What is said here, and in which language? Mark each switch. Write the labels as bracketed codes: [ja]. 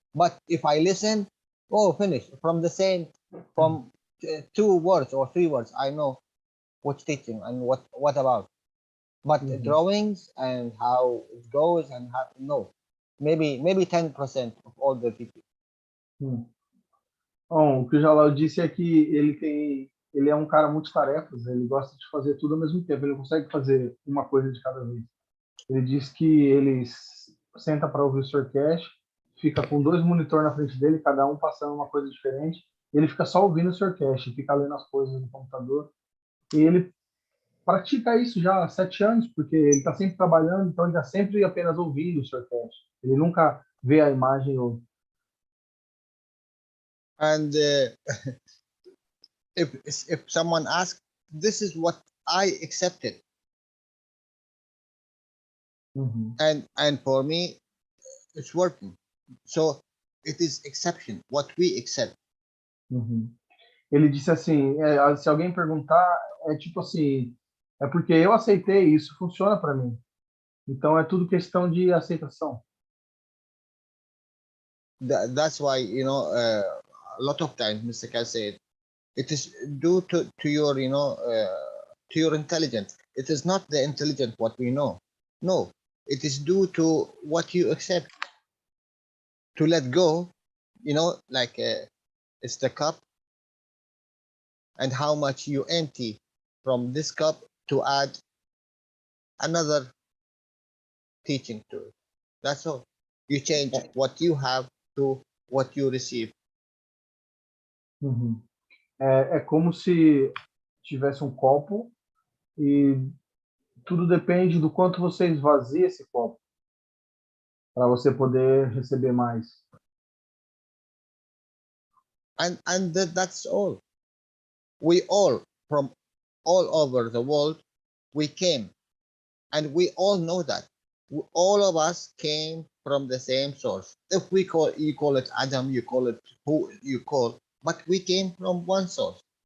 [en] But if I listen, oh, finish from the same, from 2 words or 3 words, I know what's teaching and what about. But drawings and how it goes and how, no, maybe 10% of all the teaching. [pt] Bom, o que o Jalal disse é que ele é um cara multitarefas, ele gosta de fazer tudo ao mesmo tempo, ele consegue fazer uma coisa de cada vez. Ele diz que ele senta para ouvir o Sr. Keshe, fica com 2 monitores na frente dele, cada um passando uma coisa diferente, e ele fica só ouvindo o Sr. Keshe, fica lendo as coisas no computador, e ele pratica isso já há 7 anos, porque ele está sempre trabalhando, então ele está sempre apenas ouvindo o Sr. Keshe. Ele nunca vê a imagem ou... [en] And if someone asks, this is what I accepted. And for me, it's working. So it is exception, what we accept. [pt] Ele disse assim, se alguém perguntar, é tipo assim, é porque eu aceitei, isso funciona para mim. Então é tudo questão de aceitação. [en] That's why, you know, a lot of times Mr. Keshe said, it is due to your, you know, to your intelligence. It is not the intelligence what we know. No, it is due to what you accept. To let go, you know, like it's the cup, and how much you empty from this cup to add another teaching to it. That's all. You change what you have to what you receive. [pt] É como se tivesse um copo e tudo depende do quanto você esvazia esse copo para você poder receber mais. [en] And that's all. We all, from all over the world, we came, and we all know that. All of us came from the same source. If you call it Adam, you call it who you call, but we came from one source.